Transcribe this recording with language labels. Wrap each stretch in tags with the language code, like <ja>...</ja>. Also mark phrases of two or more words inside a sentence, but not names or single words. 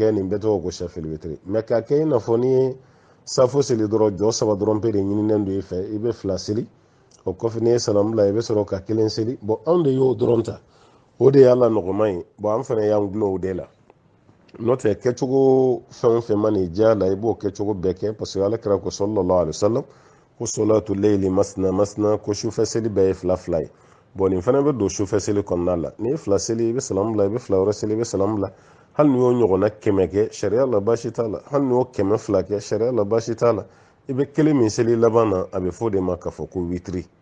<bm>kɛ nin bɛɛ tɔgɔ ko</bm> <ar>الشفع الوتر</ar> <bm>mais k'a kɛ i n'a fɔ n'i ye safo seli dɔrɔn jɔ 3 dɔrɔn pe de ɲininen don i fɛ i bɛ 2 seli o kɔfɛ n'i ye salamu bila i bɛ sɔrɔ ka 1 seli bon anw de y'o dɔrɔn ta o de y'ala nɔgɔma ye bon an fana y'an gulon o de la n'o tɛ kɛcogo fɛn o fɛn ma n'i diya la i b'o kɛcogo bɛɛ kɛ</bm> <fr>parce que</fr> <bm>alakira ko</bm> <ar>صلى الله عليه وسلم</ar> <bm>ko</bm> <ar>صلاة الليل مثنى مثنى</ar> <bm>ko sufɛ seli bɛɛ ye 2 ye bon nin fana bɛ don sufɛ seli kɔnɔna la n'i ye 2 seli i bɛ salamu bila i bɛ 2 wɛrɛ seli i bɛ salamu bila hali n'i y'o ɲɔgɔnna 100 kɛ sariya la baasi t'a la hali n'i y'o 200 kɛ sariya la baasi t'a la i bɛ 1 min seli laban na a bɛ fɔ o de ma k'a fɔ ko witiri</bm>